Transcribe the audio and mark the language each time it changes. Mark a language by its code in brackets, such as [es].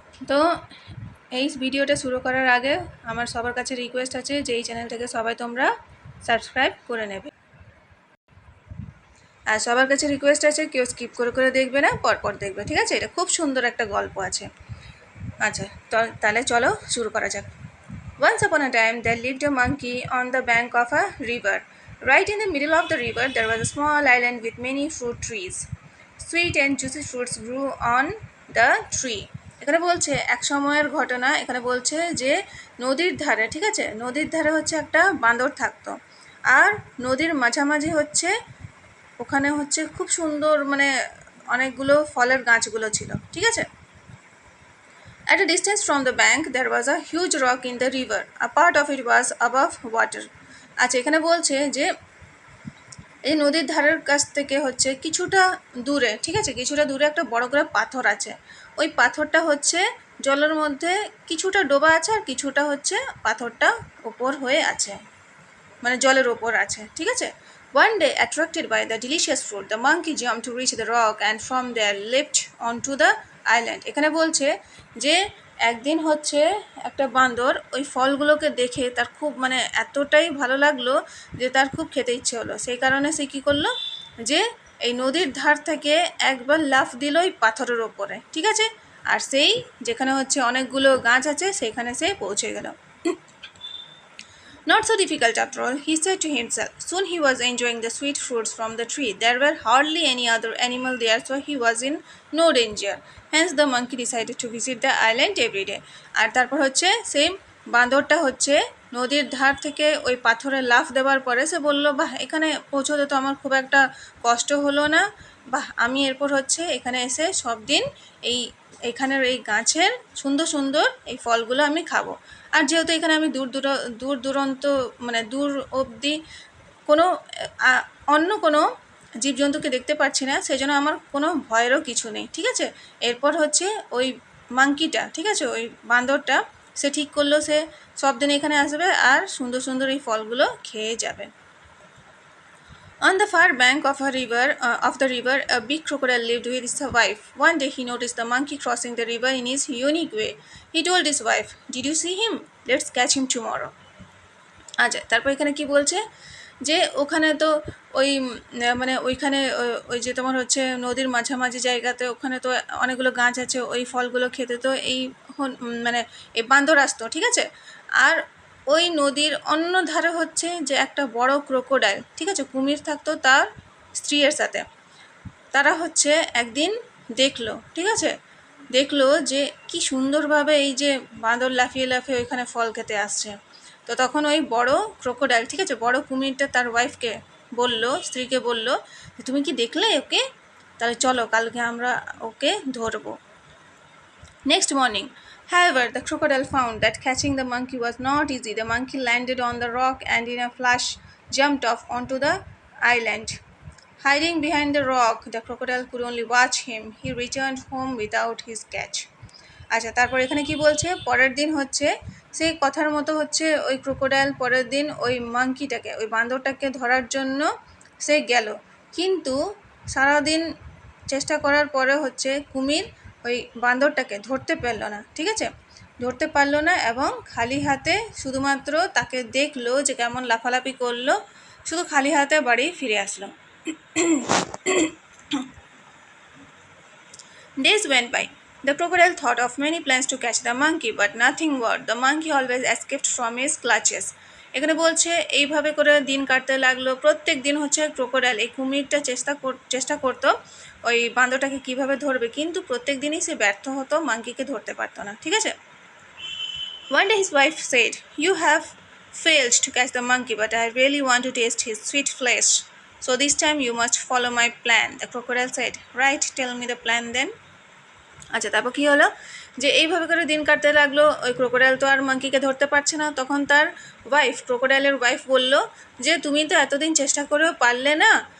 [bn] তো এই ভিডিওটা শুরু করার আগে আমার সবার কাছে রিকোয়েস্ট আছে যে এই চ্যানেলটাকে সবাই তোমরা সাবস্ক্রাইব করে নেবে। আর সবার কাছে রিকোয়েস্ট আছে কেউ স্কিপ করে দেখবে না, পরপর দেখবে, ঠিক আছে? এটা খুব সুন্দর একটা গল্প আছে। আচ্ছা, তাহলে চলো শুরু করা যাক। [en] Once upon a time there lived a monkey on the bank of a river. Right in the middle of the river there was a small island with many fruit trees. Sweet and juicy fruits grew on the tree. [bn] এখানে বলছে এক সময়ের ঘটনা। এখানে বলছে যে নদীর ধারে, ঠিক আছে, নদীর ধারে হচ্ছে একটা বাঁদর থাকতো, আর নদীর মাঝামাঝি হচ্ছে ওখানে হচ্ছে খুব সুন্দর মানে অনেকগুলো ফলের গাছগুলো ছিল, ঠিক আছে? [en] At a distance from the bank there was a huge rock in the river. A part of it was above water. [bn] আচ্ছা, এখানে বলছে যে এই নদীর ধারের কাছ থেকে হচ্ছে কিছুটা দূরে, ঠিক আছে, কিছুটা দূরে একটা বড় করে পাথর আছে। ওই পাথরটা হচ্ছে জলের মধ্যে কিছুটা ডোবা আছে, আর কিছুটা হচ্ছে পাথরটা ওপর হয়ে আছে, মানে জলের ওপর আছে, ঠিক আছে? [en] One day, attracted by the delicious fruit, the monkey jumped to reach the rock and from there leapt onto the island. [bn] এখানে বলছে যে একদিন হচ্ছে একটা বাঁদর ওই ফলগুলোকে দেখে তার খুব মানে এতটাই ভালো লাগলো যে তার খুব খেতে ইচ্ছে হলো। সেই কারণে সে কী করলো যে এই নদীর ধার থেকে একবার লাফ দিল ওই পাথরের ওপরে, ঠিক আছে? আর সেই যেখানে হচ্ছে অনেকগুলো গাছ আছে সেখানে সে পৌঁছে গেল। [en] Not so difficult after all, he said to himself. Soon he was enjoying the sweet fruits from the tree. There were hardly any other animal there, so he was in no danger. Hence the monkey decided to visit the island every day. [bn] আর তারপর হচ্ছে সেই বাঁদরটা হচ্ছে নদীর ধার থেকে ওই পাথরে লাফ দেওয়ার পরে সে বলল, বাহ, এখানে পৌঁছতে তো আমার খুব একটা কষ্ট হলো না, বাহ, আমি এরপর হচ্ছে এখানে এসে সব দিন এইখানের এই গাছের সুন্দর সুন্দর এই ফলগুলো আমি খাবো। আর যেহেতু এখানে আমি দূর দূরান্ত মানে দূর অবধি কোনো অন্য কোনো জীবজন্তুকে দেখতে পাচ্ছি না, সেই জন্য আমার কোনো ভয়েরও কিছু নেই, ঠিক আছে? এরপর হচ্ছে ওই মাঙ্কিটা, ঠিক আছে, ওই বাঁদরটা সে ঠিক করলো সে সব দিন এখানে আসবে আর সুন্দর সুন্দর এই ফলগুলো খেয়ে যাবে। [en] On the far bank of the river, a big crocodile lived with his wife. One day he noticed the monkey crossing the river in his unique way. He told his wife, "Did you see him? Let's catch him tomorrow." [bn] আচ্ছা, তারপর এখানে কি বলছে যে ওখানে তো ওই মানে ওইখানে ওই যে তোমার হচ্ছে নদীর মাঝামাঝি জায়গাতে ওখানে তো অনেকগুলো গাছ আছে, ওই ফলগুলো খেতে তো এই মানে এই বাঁদর আসতো, ঠিক আছে? আর ওই নদীর অন্য ধারে হচ্ছে যে একটা বড় ক্রোকোডাইল, ঠিক আছে, কুমির থাকতো তার স্ত্রীর সাথে। তারা হচ্ছে একদিন দেখলো, ঠিক আছে, দেখলো যে কি সুন্দরভাবে এই যে বাঁদর লাফিয়ে লাফিয়ে ওইখানে ফল খেতে আসছে। তো তখন ওই বড় ক্রোকোডাইল, ঠিক আছে, বড় কুমিরটা তার ওয়াইফকে বলল, স্ত্রীকে বলল, তুমি কি দেখলে ওকে? তাহলে চলো কালকে আমরা ওকে ধরবো। [en] Next morning, however, the crocodile found that catching the monkey was not easy. The monkey landed on the rock and in a flash jumped off onto the island. Hiding behind the rock, the crocodile could only watch him. He returned home without his catch. [bn] আচ্ছা, তারপর এখানে কি বলছে, পরের দিন হচ্ছে সেই কথার মতো হচ্ছে ওই ক্রোকোডাইল পরের দিন ওই মাঙ্কিটাকে, ওই বাঁদরটাকে ধরার জন্য সে গেল, কিন্তু সারাদিন চেষ্টা করার পরে হচ্ছে কুমির ওই বাঁদরটাকে ধরতে পারল না, ঠিক আছে, ধরতে পারলো না, এবং খালি হাতে শুধুমাত্র তাকে দেখলো যে কেমন লাফালাফি করলো, শুধু খালি হাতে বাড়ি ফিরে আসলো। [en] Days went by. The crocodile thought of many plans to catch the monkey, but nothing worked. The monkey always escaped from his clutches. [bn] এখানে বলছে এইভাবে করে দিন কাটতে লাগলো। প্রত্যেক দিন হচ্ছে ক্রোকোডাইল এই কুমিরটা চেষ্টা করতো ওই বাঁদরটাকে কিভাবে ধরবে, কিন্তু প্রত্যেক দিনই সে ব্যর্থ হতো, মাঙ্কিকে ধরতে পারতো না, ঠিক আছে? [en] One day his wife said, "You have failed to catch the monkey, but I really want to taste his sweet flesh. So this time you must follow my plan." The crocodile said, "Right, tell me the plan then." [bn] আচ্ছা, তারপর কী হলো যে এইভাবে করে দিন কাটতে লাগলো। ওই ক্রোকোডাইল তো আর মাঙ্কিকে ধরতে পারছে না। তখন তার ওয়াইফ, ক্রোকোডাইলের ওয়াইফ বলল যে তুমি তো এতদিন চেষ্টা করেও পারলে না,